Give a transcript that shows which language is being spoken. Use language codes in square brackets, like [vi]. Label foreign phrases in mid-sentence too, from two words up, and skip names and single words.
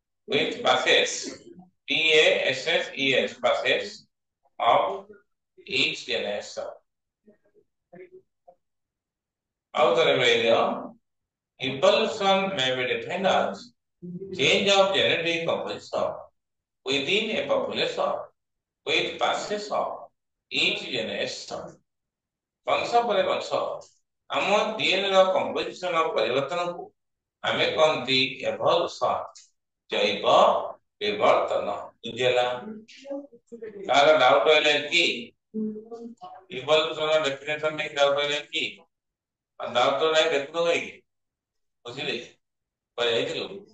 [en] With passes PASSES, passes of each generation. How the remainder? Evolution may be defined as change of genetic composition within a population with passes of each generation. [or] ବଂଶ ପରେ ବଂଶ ଆମ DNA ର କମ୍ପୋଜିସନ ପରିବର୍ତ୍ତନକୁ ଆମେ କହନ୍ତି ଏଭଲ୍ୟୁସନ, ଜୈବ ବିବର୍ତ୍ତନ। ବୁଝିଲା? କାହାର ଡାଉଟ ହେଲେ କି [en] evolution definition [or] ନେଇ ଡାଉଟ ହେଲେ କି ଡାଉଟ ନାହିଁ ଦେଖୁନ ଭାଇ ବୁଝିଲେ ଯାଇଥିଲୁ